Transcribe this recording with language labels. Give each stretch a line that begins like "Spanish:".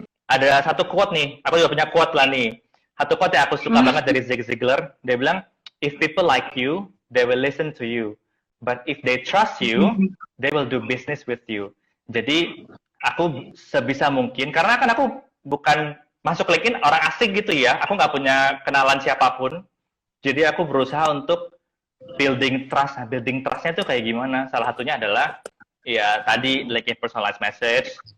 Indonesian: Ada satu quote nih, aku juga punya quote lah nih. Satu quote yang aku suka banget dari Zig Ziglar.
English: Dia bilang, if people like you, they will listen to you. But if they trust you, they will do business with you.
Indonesian: Jadi, aku sebisa mungkin, karena kan aku bukan masuk LinkedIn orang asing gitu ya. Aku nggak punya kenalan siapapun. Jadi, aku berusaha untuk building trust. Nah, building trust-nya itu kayak gimana? Salah satunya adalah, ya tadi LinkedIn personalized message.